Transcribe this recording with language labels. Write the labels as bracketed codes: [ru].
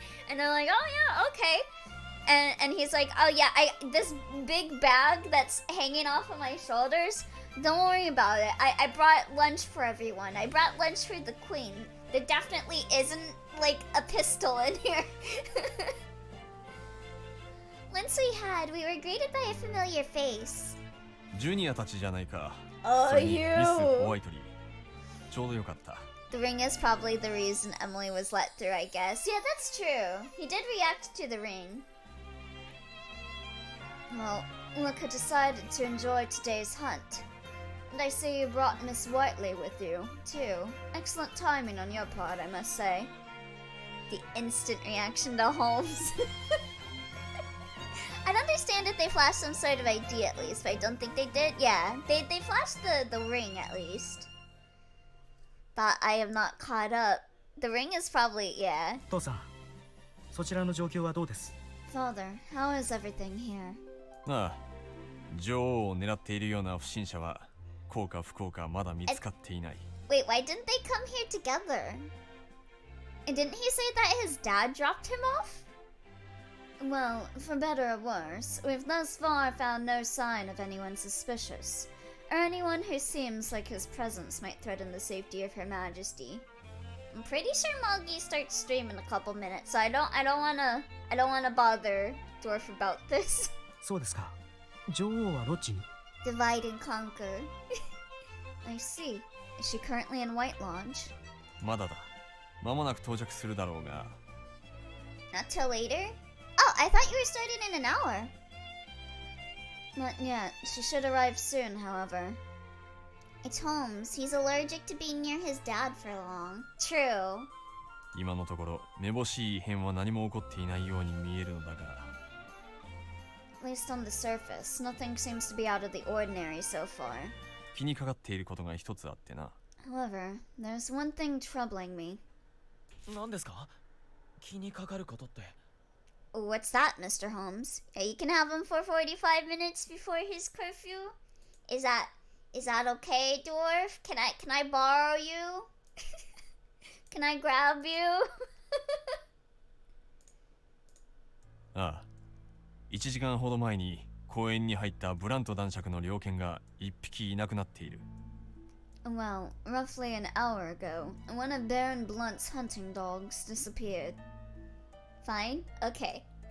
[en] And they're like, oh yeah, okay. And he's like, oh yeah, this big bag that's hanging off of my shoulders, don't worry about it. I brought lunch for everyone. I brought lunch for the queen. There definitely isn't like a pistol in here. Once we were greeted by a familiar face. [ja] ジュニアたちじゃないか。 [en] Oh, [ja] それに [en] you. [ja] ミス・ホワイトリー。ちょうどよかった。 [en] The ring is probably the reason Emily was let through, I guess. Yeah, that's true. He did react to the ring. Well, look who decided to enjoy today's hunt. And I see you brought Miss Whiteley with you, too. Excellent timing on your part, I must say. The instant reaction to Holmes. I'd understand if they flashed some sort of ID at least, but I don't think they did. Yeah, they flashed the ring at least. But I have not caught up. The ring is probably, yeah. [ja] 父さん、そちらの状況はどうです？ [en] Father, how is everything here? [ja] ああ、女王を狙っているような不審者は幸か不幸かまだ見つかっていない。 [en] Wait, why didn't they come here together? And didn't he say that his dad dropped him off? Well, for better or worse, we've thus far found no sign of anyone suspicious, or anyone who seems like his presence might threaten the safety of Her Majesty. I'm pretty sure Moggy starts stream in a couple minutes, so I don't wanna bother Dwarf about this. [ja] そうですか。女王はどっちに？ [en] Divide and conquer. I see. Is she currently in White Lodge? [ja] まだだ。間もなく到着するだろうが。 [en] Not till later? Oh, I thought you were starting in an hour. Not yet. She should arrive soon, however. It's Holmes. He's allergic to being near his dad for long. True. [ja] 今のところめぼしい異変は何も起こっていないように見えるのだが。 [en] At least on the surface, nothing seems to be out of the ordinary so far. [ja] 気にかかっていることが一つあってな。 [en] However, there's one thing troubling me. [ja] 何ですか？気にかかることって。 [en] What's that, Mr. Holmes? Yeah, you can have him for 45 minutes before his curfew? Is that okay, Dwarf? Can I borrow you? Can I grab you? [ja] ああ、1時間ほど前に公園に入ったブラント男爵の猟犬が1匹いなくなっている。 [en] Well, roughly an hour ago, one of Baron Blunt's hunting dogs disappeared. Fine? Okay.